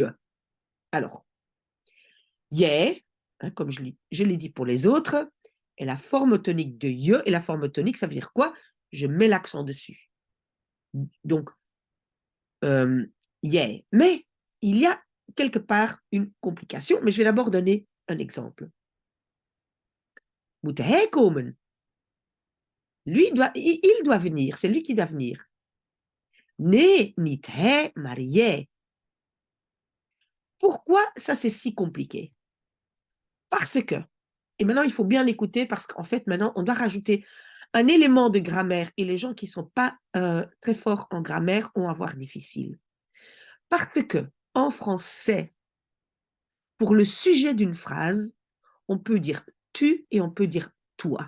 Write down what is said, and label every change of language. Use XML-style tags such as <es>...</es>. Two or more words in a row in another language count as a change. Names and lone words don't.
<fr>Alors, yé, hein, comme je l'ai dit pour les autres, est la forme tonique de je. Et la forme tonique, ça veut dire quoi? Je mets l'accent dessus. Donc, yé. Mais il y a quelque part une complication, mais je vais d'abord donner un exemple.</fr> <nl>Moet hij komen?</nl> <fr>Il doit venir, c'est lui qui doit venir.</fr> <nl>Nee, niet hij, maar jij.</nl> <fr>Pourquoi ça c'est si compliqué? Parce que, et maintenant il faut bien écouter parce qu'en fait maintenant on doit rajouter un élément de grammaire et les gens qui ne sont pas très forts en grammaire vont avoir difficile. Parce que en français, pour le sujet d'une phrase, on peut dire tu et on peut dire toi.</fr>